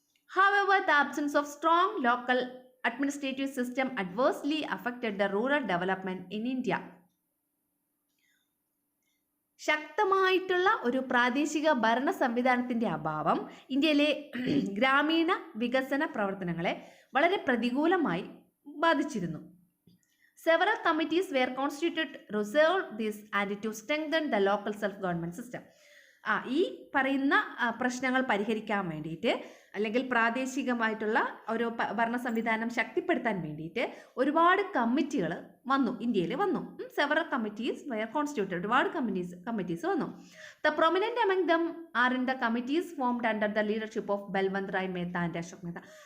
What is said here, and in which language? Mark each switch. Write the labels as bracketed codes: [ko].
[en] However, the absence of strong local administrative system adversely affected the rural development in India. [ml] ശക്തമായിട്ടുള്ള ഒരു പ്രാദേശിക ഭരണ സംവിധാനത്തിൻ്റെ അഭാവം ഇന്ത്യയിലെ ഗ്രാമീണ വികസന പ്രവർത്തനങ്ങളെ വളരെ പ്രതികൂലമായി ബാധിച്ചിരുന്നു. [en] Several committees were constituted to resolve this and to strengthen the local self-government system. [ml] ഈ പറയുന്ന പ്രശ്നങ്ങൾ പരിഹരിക്കാൻ വേണ്ടിയിട്ട് അല്ലെങ്കിൽ പ്രാദേശികമായിട്ടുള്ള ഒരു ഭരണ സംവിധാനം ശക്തിപ്പെടുത്താൻ വേണ്ടിയിട്ട് ഒരുപാട് കമ്മിറ്റികൾ ഇന്ത്യയിൽ വന്നു. [en] several committees were constituted, [ml] ഒരുപാട് കമ്മിറ്റീസ് വന്നു. [en] The prominent among them are in the committees formed under the leadership of Balwant Rai Mehta and Ashok Mehta.